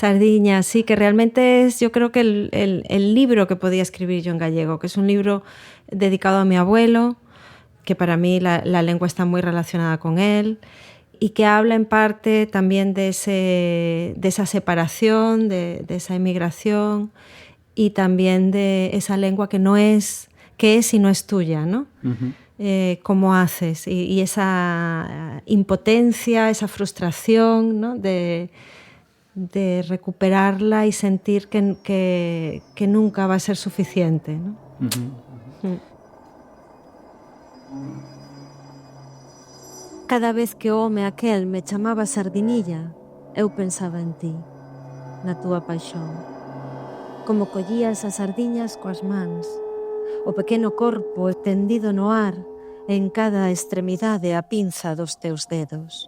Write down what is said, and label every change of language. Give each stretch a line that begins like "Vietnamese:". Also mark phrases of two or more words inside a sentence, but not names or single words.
Spanish: Sardiña, sí, que realmente es, yo creo que el libro que podía escribir yo en gallego, que es un libro dedicado a mi abuelo, que para mí la lengua está muy relacionada con él, y que habla en parte también de esa separación, de esa emigración, y también de esa lengua que es y no es tuya, ¿no? Uh-huh. Cómo haces y esa impotencia, esa frustración, ¿no? de recuperarla y sentir que nunca va a ser suficiente, ¿no? Uh-huh.
Galician: Cada vez que o home aquel me chamaba Sardinilla, eu pensaba en ti, na túa paixón. Como collías as sardiñas coas mans, o pequeno corpo tendido no ar, en cada extremidade a pinza dos teus dedos.